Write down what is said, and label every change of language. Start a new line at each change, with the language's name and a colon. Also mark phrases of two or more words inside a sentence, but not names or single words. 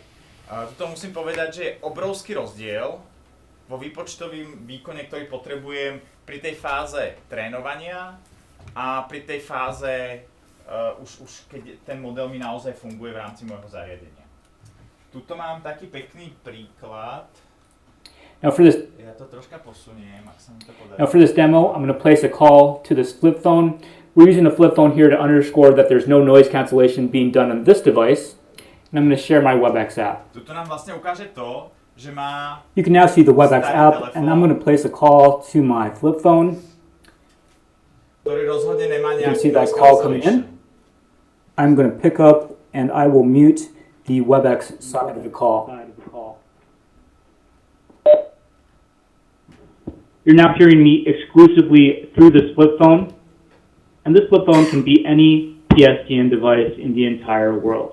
Slovak: Tuto musím povedať, že je obrovský rozdiel vo výpočtovým výkone, ktorý potrebujem pri tej fáze trénovania a pri tej fáze už keď ten model mi naozaj funguje v rámci môjho zariadenia. Tuto mám taký pekný príklad.
English: Now for this,
Slovak: Ja to troška posuniem, ak sa mi to podarí.
English: now for this demo, I'm going to place a call to this flip phone. We're using the flip phone here to underscore that there's no noise cancellation being done on this device. And I'm going to share my WebEx app.
Slovak: Tuto nám vlastne ukáže to, že má
English: You can now see the WebEx
Slovak: Starý
English: app,
Slovak: telefón.
English: and I'm going to place a call to my flip phone.
Slovak: ktorý rozhodne nemá
English: You can
Slovak: nejakú
English: see that noise call coming cancellation. I'm going to pick up and I will mute the WebEx side of the call. You're now hearing me exclusively through this flip phone, and this flip phone can be any PSTN device in the entire world.